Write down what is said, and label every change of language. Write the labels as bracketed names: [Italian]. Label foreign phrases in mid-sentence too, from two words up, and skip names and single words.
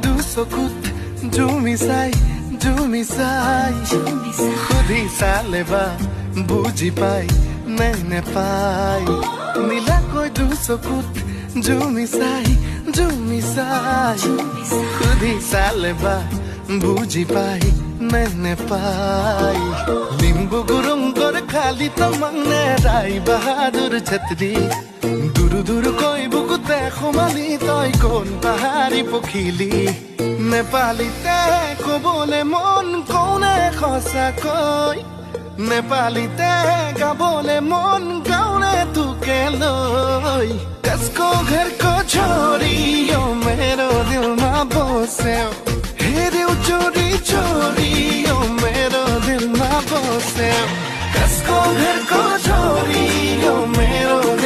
[Assamese] চকুত জুমি চাই সুধি চালে বা বুজি পাই নে নেপাই নীলাকৈ চকুত জুমি চাই সুধি চালে বা বুজি পাই নে নেপাই [Nepali] লিম্বু গুरुङ गोर्खाली तमंगने राई बहादुर छत्री दूर [Assamese] কৈ বুকুতে সোমালি তই কোন পাহাৰী পখিলি নেপালীতে কবলে মন কোনে সঁচাকৈ নেপালীতে গাবলে মন [Nepali] গাउने तुके লৈ कसको घर को छोरी यो मेरो दिलमा बस्यो हेर्यौ चोरी चोरी यो मेरो दिलमा बस्यो कसको घर को छोरी यो मेरो